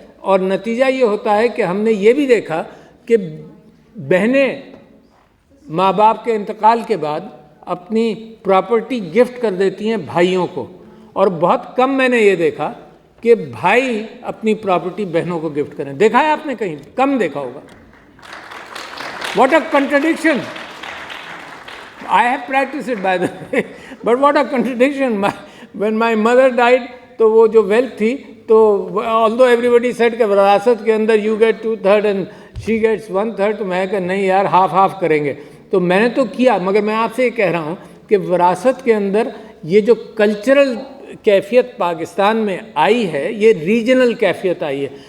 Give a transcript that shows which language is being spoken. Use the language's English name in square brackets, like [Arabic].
[Urdu] اور نتیجہ یہ ہوتا ہے کہ ہم نے یہ بھی دیکھا کہ بہنیں ماں باپ کے انتقال کے بعد اپنی پراپرٹی گفٹ کر دیتی ہیں بھائیوں کو. اور بہت کم میں نے یہ دیکھا کہ بھائی اپنی پراپرٹی بہنوں کو گفٹ کریں. دیکھا ہے آپ نے کہیں؟ کم دیکھا ہوگا. [English] What a contradiction! I have practiced it, by the way, but what a contradiction. When my mother died, [Urdu] تو وہ جو ویلتھ تھی, تو [English] although everybody said [Urdu] کہ وراثت کے اندر [English] you get 2/3 and she gets 1/3, [Urdu] تو میں کہا نہیں یار, ہاف کریں گے. تو میں نے تو کیا, مگر میں آپ سے یہ کہہ رہا ہوں کہ وراثت کے اندر یہ جو کلچرل کیفیت پاکستان میں آئی ہے, یہ ریجنل کیفیت آئی ہے.